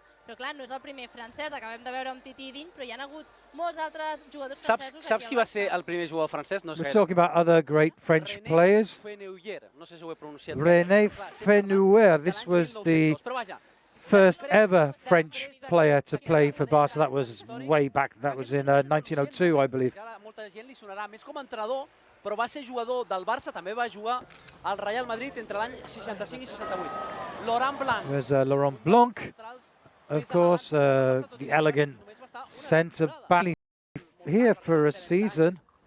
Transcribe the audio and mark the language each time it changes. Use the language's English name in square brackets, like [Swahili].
[Catalan] Però clar, no és el primer francès, acabem de veure amb Titi i Diny, però hi ha hagut molts altres jugadors francesos. Saps qui va ser el primer jugador francès? No sé. [English] We're talking about other great French players. [Catalan] No sé si ho he pronunciat. [English] René Fenouer, this was the first ever French player to play for Barca. That was way back, that was in 1902, I believe. [Catalan] Molta gent li sonarà més com a entrenador, però va ser jugador del Barça, també va jugar al Real Madrid entre l'any 65 i 68. Laurent Blanc. [English] There's Laurent Blanc, of course, the elegant centre back here for a season.